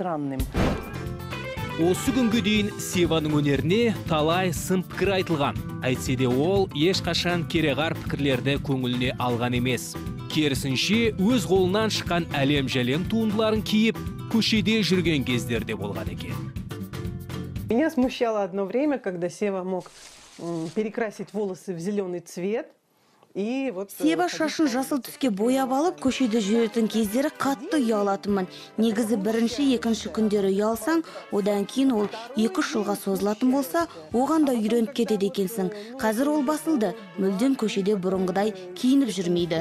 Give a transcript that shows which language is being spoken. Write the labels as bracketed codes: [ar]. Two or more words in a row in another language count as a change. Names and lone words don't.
[kk] Осы күнге дейін Севаның өнеріне талай сын пікір айтылған. Әйтсе де ол ешқашан кереғар пікірлерді көңіліне алған емес. Керісінше өз қолынан шыққан әлем-жәлем туындыларын киіп, көшеде жүрген кездерде болған екен. [ru] Меня смущало одно время, когда Сева мог перекрасить волосы в зеленый цвет. [kk] Сева шашын жасыл түске бояп алып, көшеде жүретін кездері қатты ұялатынмын. Негізі бірінші, екінші күндері ұялсаң, одан кейін ол 2 жылға созылатын болса, оған да үйреніп кетеді екенсің. Қазір ол басылды, мүлдем көшеде бұрынғыдай киініп жүрмейді.